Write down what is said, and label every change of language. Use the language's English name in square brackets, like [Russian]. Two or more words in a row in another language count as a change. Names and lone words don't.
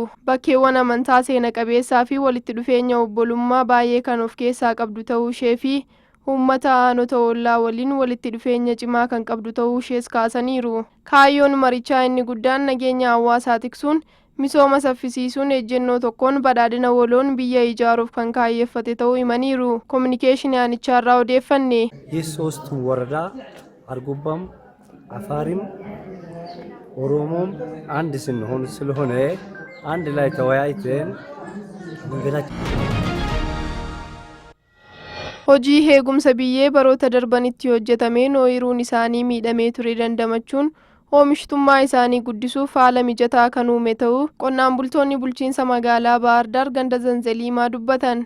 [Oromo] Bakkeewwan amantaa seena qabeessaa fi walitti dhufeenya obbolummaa baay'ee kan of keessaa qabdu ta'uu ishee fi uummata aanota ollaa waliin walitti dhufeenya cimaa kan qabdu ta'uu ishees kaasaniiru. Kaayyoon marichaa inni guddaan nageenya hawaasaa tiksuun misooma saffisiisuun ejjennoo tokkoon badhaadhina waloon biyya ijaaruuf kan kaayyeeffate ta'uu himaniiru. Kominikeeshinii aanicharraa odeeffanne [Amharic] የሶስት ወረዳ አርጎባም አፋሪም ኦሮሞም አንድ ስንሆን ስለሆነ አንድ ላይ ተወያይተን [Oromo] hojii heegumsa biyyee baroota darbanitti hojjetameen ooyiruun isaanii miidhamee ture dandamachuun oomishtummaa isaanii guddisuuf haala mijataa kan uume ta'uu qonnaan bultoonni bulchiinsa magaalaa Baardaar ganda Zanzaliimaa dubbatan.